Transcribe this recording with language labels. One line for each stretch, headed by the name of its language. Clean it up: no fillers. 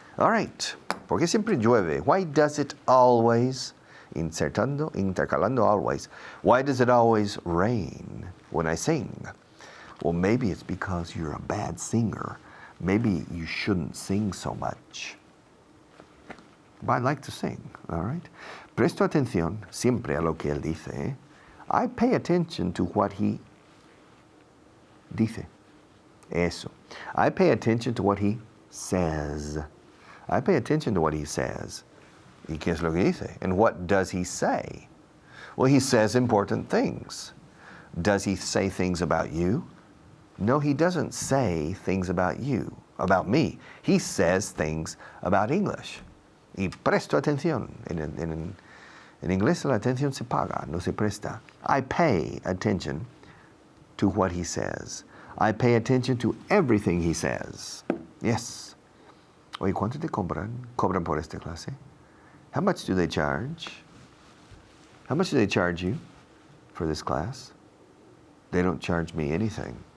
English: All right.
Spanish: ¿Por qué siempre llueve?
English: Why does it always?
Spanish: Intercalando always.
English: Why does it always rain when I sing? Well, maybe it's because you're a bad singer. Maybe you shouldn't sing so much. But I like to sing, all right?
Spanish: Presto atención siempre a lo que él dice.
English: I pay attention to what he dice.
Spanish: Eso.
English: I pay attention to what he says. I pay attention to what he says.
Spanish: ¿Y qué es lo que dice?
English: And what does he say? Well, he says important things. Does he say things about you? No, he doesn't say things about you, about me. He says things about English.
Spanish: Y presto atención. En inglés la atención se paga, no se presta.
English: I pay attention to what he says. I pay attention to everything he says.
Spanish: Yes. Oye, ¿cuánto te cobran? ¿Cobran por esta clase?
English: How much do they charge? How much do they charge you for this class? They don't charge me anything.